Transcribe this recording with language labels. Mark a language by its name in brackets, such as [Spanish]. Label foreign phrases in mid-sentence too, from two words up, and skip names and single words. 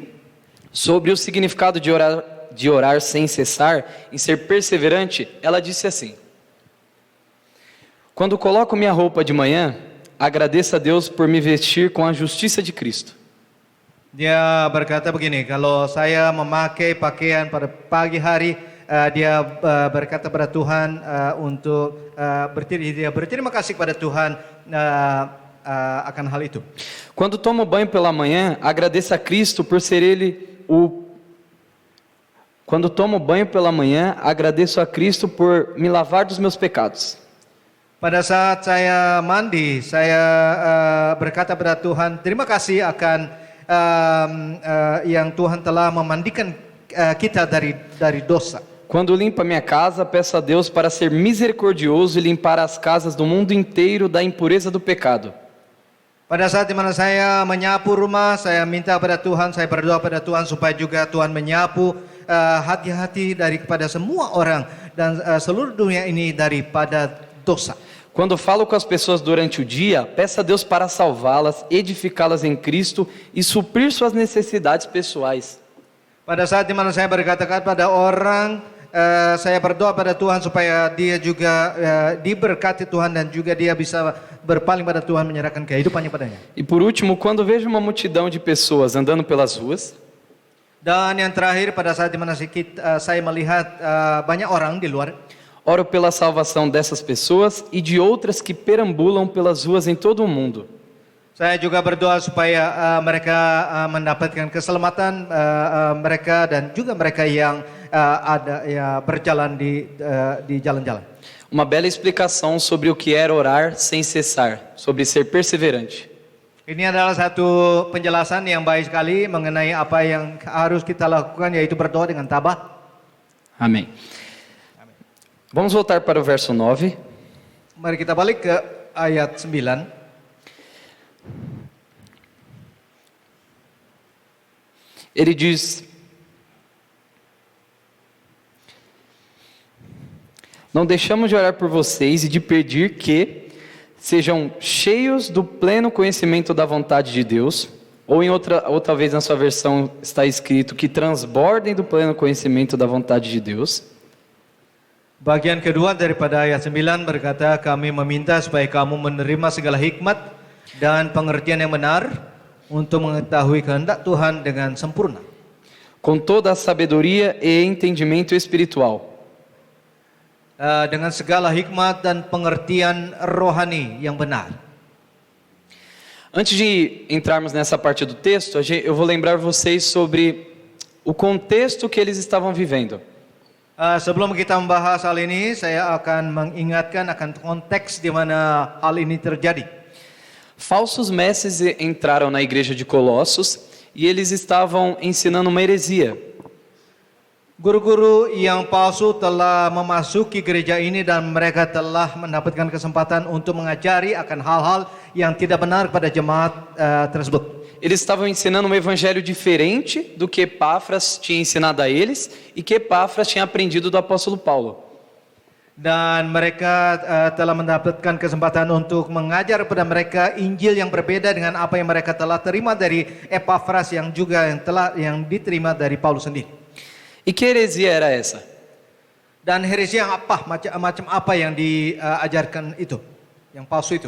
[Portuguese] Sobre o significado de orar sem cessar, em ser perseverante, ela disse assim: quando coloco minha roupa de manhã, agradeço a Deus por me vestir com a justiça de Cristo. [Indonesian] Dia berkata begini, kalau saya memakai pakaian pada pagi hari, dia berkata pada Tuhan untuk dia berterima kasih kepada Tuhan akan hal itu. [Portuguese] Quando tomo banho pela manhã, agradeço a Cristo por ser Ele o. Quando tomo banho pela manhã, agradeço a Cristo por me lavar dos meus pecados. [Indonesian] Pada saat saya mandi, saya berkata pada Tuhan, terima kasih akan yang Tuhan telah memandikan kita dari dosa. [Portuguese] Quando limpo a minha casa, peço a Deus para ser misericordioso e limpar as casas do mundo inteiro da impureza do pecado. [Indonesian] Pada saat dimana saya menyapu rumah, saya minta pada Tuhan, saya berdoa pada Tuhan supaya juga Tuhan menyapu hati-hati daripada semua orang dan seluruh dunia ini daripada dosa. [Portuguese] Quando falo com as pessoas durante o dia, peço a Deus para salvá-las, edificá-las em Cristo e suprir suas necessidades pessoais. [Indonesian] Pada saat dimana saya berkata pada orang, saya berdoa pada Tuhan supaya dia juga diberkati Tuhan dan juga dia bisa berpaling pada Tuhan, menyerahkan kehidupannya padanya. [Portuguese] E por último, quando vejo uma multidão de pessoas andando pelas ruas, [Indonesian] dan yang terakhir, pada saat dimana saya melihat banyak orang di luar, [Portuguese] oro pela salvação dessas pessoas e de outras que perambulam pelas ruas em todo o mundo. [Indonesian] Saya juga berdoa supaya mereka mendapatkan keselamatan, mereka dan juga mereka yang berjalan di jalan-jalan. [Portuguese] Uma bela explicação sobre o que é orar sem cessar, sobre ser perseverante. [Indonesian] Ini adalah satu penjelasan yang baik sekali mengenai apa yang harus kita lakukan, yaitu berdoa dengan tabah. [Portuguese] Amém. Vamos voltar para o verso 9. [Indonesian] Mari kita balik ke ayat 9. [Portuguese] Ele diz: não deixamos de orar por vocês e de pedir que sejam cheios do pleno conhecimento da vontade de Deus, ou em outra vez na sua versão está escrito que transbordem do pleno conhecimento da vontade de Deus. [Indonesian] Bagian kedua daripada ayat 9 berkata, kami meminta supaya kamu menerima segala hikmat dan pengertian yang benar untuk mengetahui kehendak Tuhan dengan sempurna. [Portuguese] Com toda a sabedoria e entendimento espiritual. [Indonesian] Dengan segala hikmat dan pengertian rohani yang benar. [Portuguese] Antes de entrarmos nessa parte do texto, eu vou lembrar vocês sobre o contexto que eles estavam vivendo. [Indonesian] Sebelum kita membahas hal ini, saya akan mengingatkan akan konteks di mana hal ini terjadi. [Portuguese] Falsos mestres entraram na igreja de Colossos e eles estavam ensinando uma heresia. [Indonesian] Guru-guru yang palsu telah memasuki gereja ini dan mereka telah mendapatkan kesempatan untuk mengajari akan hal-hal yang tidak benar pada jemaat tersebut. [Portuguese] Eles estavam ensinando um evangelho diferente do que Epáfras tinha ensinado a eles e que Epáfras tinha aprendido do apóstolo Paulo. [Indonesian] Dan mereka telah mendapatkan kesempatan untuk mengajar kepada mereka Injil yang berbeda dengan apa yang mereka telah terima dari Epafras yang diterima dari Paulus sendiri. [Portuguese] E que heresia era essa? [Indonesian] Dan heresi yang apa, macam apa yang diajarkan itu, yang palsu itu?